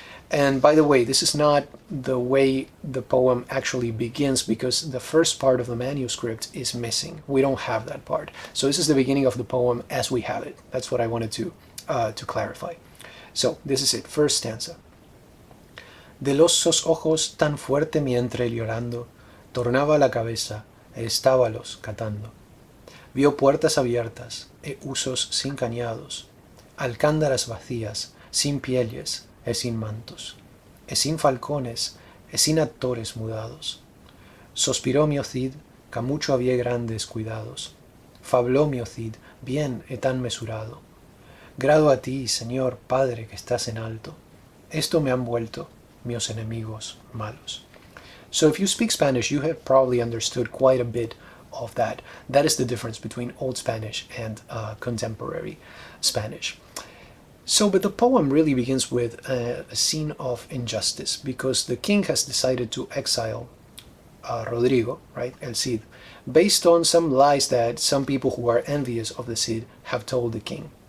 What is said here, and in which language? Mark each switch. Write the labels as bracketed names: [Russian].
[English] And by the way, this is not the way the poem actually begins, because the first part of the manuscript is missing. We don't have that part. So this is the beginning of the poem as we have it. That's what I wanted to clarify. So this is it, first stanza. [Spanish] De los sus ojos tan fuerte mi entre llorando, tornaba la cabeza e estábalos catando. Vio puertas abiertas e usos sin cañados, alcándaras vacías, sin pieles e sin mantos, e sin falcones e sin actores mudados. Sospiró mi Cid, que mucho había grandes cuidados. Fabló mi Cid, bien e tan mesurado. Grado a ti, Señor, Padre, que estás en alto. Esto me han vuelto mis enemigos malos. [English] So if you speak Spanish, you have probably understood quite a bit of that. That is the difference between Old Spanish and contemporary Spanish. So, but the poem really begins with a scene of injustice, because the king has decided to exile Rodrigo, right, El Cid, based on some lies that some people who are envious of the Cid have told the king.